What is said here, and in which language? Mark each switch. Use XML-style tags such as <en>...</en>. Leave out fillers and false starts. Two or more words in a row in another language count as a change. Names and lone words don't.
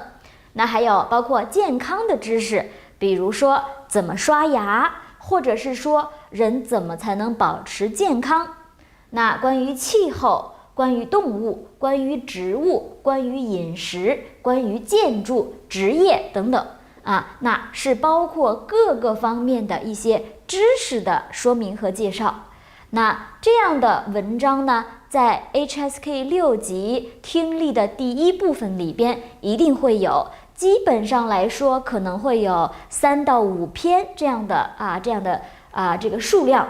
<zh>那還有包括健康的知識，比如說怎麼刷牙，或者是說人怎麼才能保持健康。那關於氣候，關於動物，關於植物，關於飲食，關於建築、職業等等那是包括各個方面的一些知識的說明和介紹。那這樣的文章呢，在 HSK 6級聽力的第一部分裡邊一定會有，基本上來說可能會有3到5篇這樣的這個數量。</zh>